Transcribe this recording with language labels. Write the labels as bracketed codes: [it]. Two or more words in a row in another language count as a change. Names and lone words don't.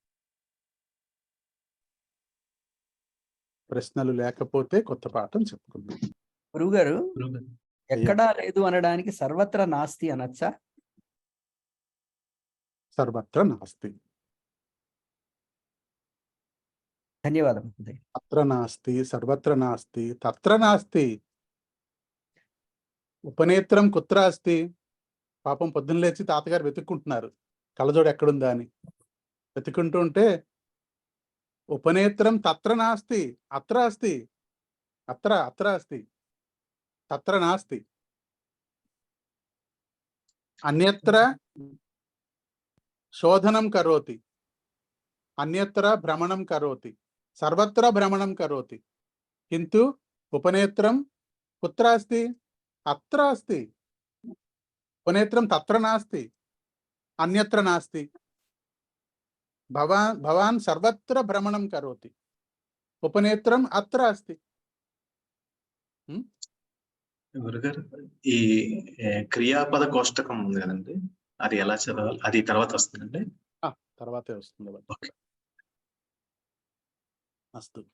[te] ప్రశ్నలు లేకపోతే కొత్త పాఠం చెప్పుకుందాం. గురుగారు, ఎక్కడా లేదు అనడానికి [sa] సర్వత్ర నాస్తి [te] అనొచ్చా? [sa] సర్వత్ర నాస్తి. [te] ధన్యవాదం. [sa] అత్ర నాస్తి సర్వత్ర నాస్తి తత్ర నాస్తి. ఉపనేత్రం కుత్ర అస్తి. [te] పాపం పొద్దున్న లేచి తాతగారు వెతుక్కుంటున్నారు కళ్ళజోడు ఎక్కడుందా అని. వెతుక్కుంటూ ఉంటే [sa] ఉపనేత్రం తత్ర నాస్తి అత్ర అస్తి అత్ర అత్ర అస్తి తత్ర నాస్తి. అన్యత్ర శోధనం కరోతి అన్యత్ర భ్రమణం కరోతి సర్వత్ర భ్రమణం కరోతి కింటు ఉపనేత్రం కుత్ర అస్తి అత్ర అస్తి. ఉపనేత్రం తత్ర నాస్తి అన్యత్ర నాస్తి. భవాన్ సర్వత్ర భ్రమణం కరోతి ఉపనేత్రం అత్ర అస్తి. [te] గురుగారు, ఈ క్రియాపద కోష్టకం ఉంది కదండి, అది ఎలా చదవాలి? అది తర్వాత వస్తుందండి? తర్వాతే వస్తుంది. అస్తు.